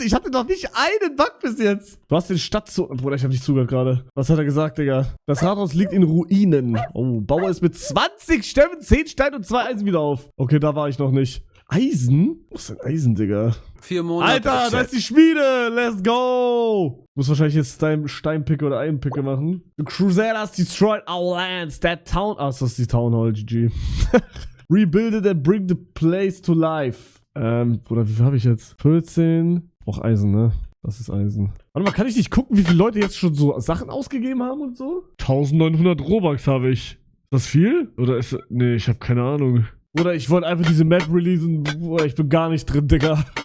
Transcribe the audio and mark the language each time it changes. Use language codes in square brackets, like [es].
[de] Ich hatte noch nicht einen Bug bis jetzt. Du hast den Bruder, ich hab nicht zugehört gerade. Was hat er gesagt, Digga? Das Rathaus liegt in Ruinen. Oh, baue es mit 20 Stämmen, 10 Stein und 2 Eisen wieder auf. Okay, da war ich noch nicht. Eisen? Was ist denn Eisen, Digga? 4 Monate. Alter, da ist die Schmiede! [en] Let's go! [de] Muss wahrscheinlich jetzt Steinpicke oder Eisenpicke machen. [en] The Crusaders destroyed our lands. That town... [de] Ah, das ist die Town Hall, GG. [en] Rebuild it and bring the place to life. [de] Bruder, wie viel habe ich jetzt? 14. Brauch Eisen, ne? Das ist Eisen. Warte mal, kann ich nicht gucken, wie viele Leute jetzt schon so Sachen ausgegeben haben und so? 1900 Robux habe ich. Ist das viel? Oder ist... Nee, ich habe keine Ahnung. Bruder, ich wollte einfach diese Map releasen. Bruder, ich bin gar nicht drin, Digga.